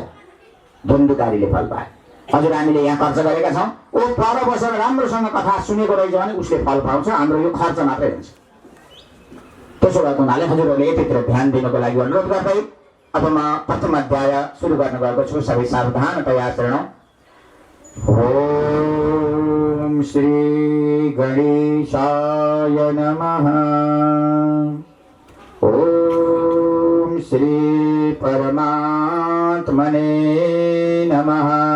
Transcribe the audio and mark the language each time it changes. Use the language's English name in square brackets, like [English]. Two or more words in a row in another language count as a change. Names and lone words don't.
[Nepali] धुन्धुकारीले फल पायो। हजुर हामीले यहाँ खर्च गरेका छौँ, ऊ पर बसेर राम्रोसँग कथा सुनेको रहेछ भने उसले फल पाउँछ। हाम्रो यो खर्च मात्रै हुन्छ। त्यसो भएको हुनाले हजुरहरूले यतितिर ध्यान दिनको लागि अनुरोध गर्दै अब म प्रथम अध्याय सुरु गर्न गएको छु। सबै सावधानतया शरणौ। [Sanskrit] ओम श्री गणेशाय नमः। ओम श्री परमात्मने नमः।